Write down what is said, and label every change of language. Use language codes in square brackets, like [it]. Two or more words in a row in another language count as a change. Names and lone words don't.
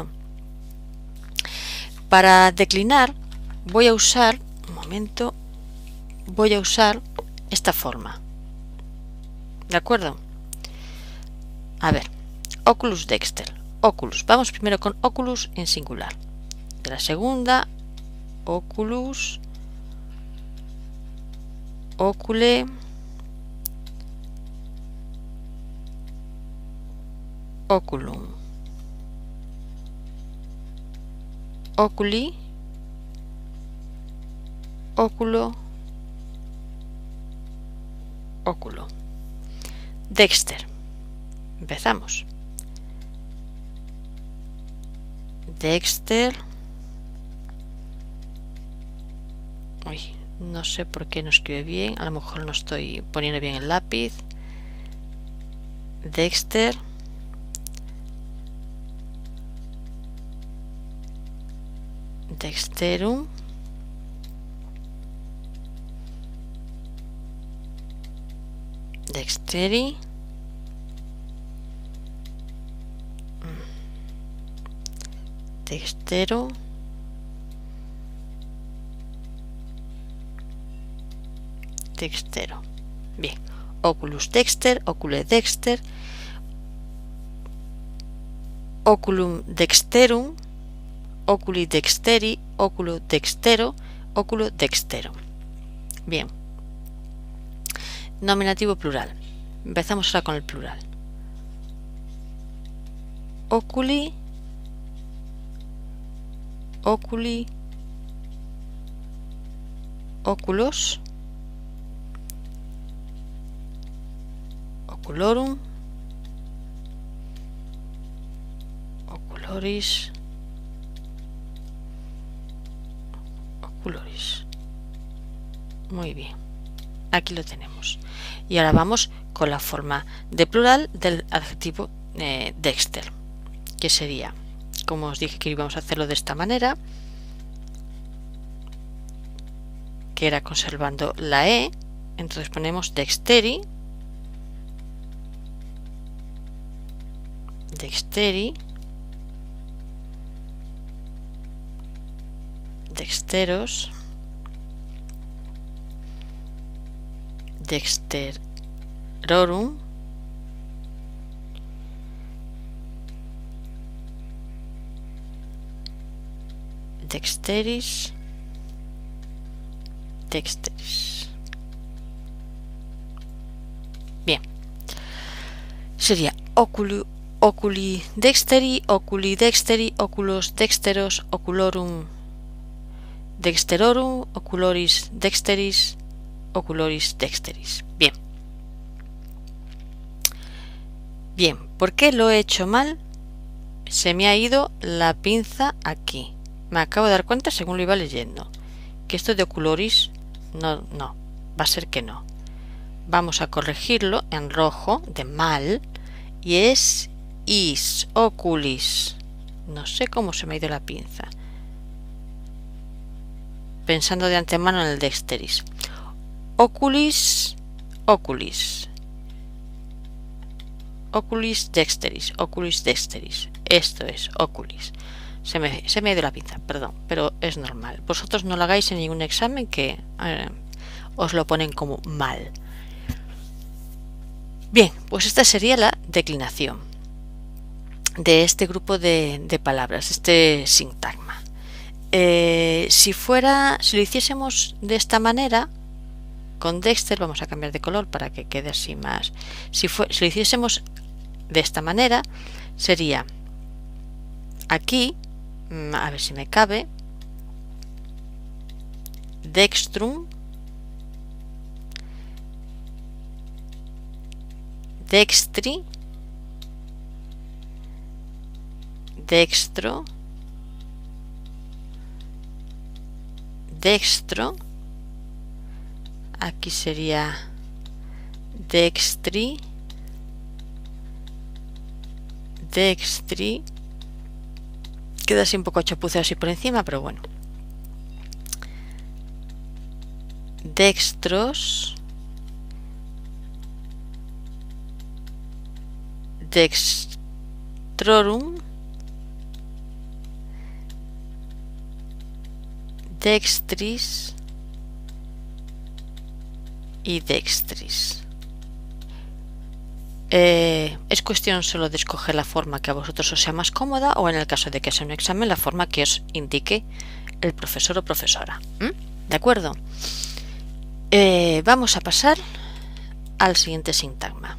[es] Para declinar voy a usar, un momento, voy a usar esta forma. ¿De acuerdo? A ver, [la] oculus dexter. [es] Oculus. Vamos primero con oculus en singular. De la segunda, [la] oculus, ocule, oculum, oculi, óculo, óculo. [es] Dexter. Empezamos. Dexter. Uy, no sé por qué no escribe bien. A lo mejor no estoy poniendo bien el lápiz. Dexter. Dexterum. Dexteri. Dextero. Dextero. Bien. [la] Oculus dexter, ocule dexter, oculum dexterum, oculi dexteri, oculo dextero, oculo dextero. [es] Bien. Nominativo plural. Empezamos ahora con el plural. [la] Oculi, oculi, oculos, oculorum, oculoris, oculoris. [es] Muy bien, aquí lo tenemos. Y ahora vamos con la forma de plural del adjetivo dexter, que sería, como os dije que íbamos a hacerlo de esta manera, que era conservando la E, entonces ponemos dexteri, [la] dexteri, dexteros, dexterorum, dexteris, dexteris. [es] Bien, sería [la] oculi dexteri, oculi dexteri, oculos dexteros, oculorum dexterorum, oculoris dexteris, oculoris dexteris. [es] Bien. Bien, ¿por qué lo he hecho mal? Se me ha ido la pinza aquí. Me acabo de dar cuenta según lo iba leyendo, que esto de oculoris no, va a ser que no. Vamos a corregirlo en rojo de mal y es is, oculis. No sé cómo se me ha ido la pinza. Pensando de antemano en el dexteris. [la] Oculis, oculis. Oculis dexteris, oculis dexteris. [es] Esto es oculis. Se me ha ido la pinza, perdón, pero es normal. Vosotros no lo hagáis en ningún examen que os lo ponen como mal. Bien, pues esta sería la declinación de este grupo de palabras, este sintagma. Si lo hiciésemos de esta manera, con Dexter, vamos a cambiar de color para que quede así más. Si lo hiciésemos de esta manera, sería aquí, a ver si me cabe, [la] dextrum, dextri, dextro, dextro, [es] aquí sería dextri, dextri, queda así un poco chapucero así por encima, pero bueno, [la] dextros, dextrorum, dextris, y dextris. [es] Es cuestión solo de escoger la forma que a vosotros os sea más cómoda, o en el caso de que sea un examen, la forma que os indique el profesor o profesora. ¿De acuerdo? Vamos a pasar al siguiente sintagma.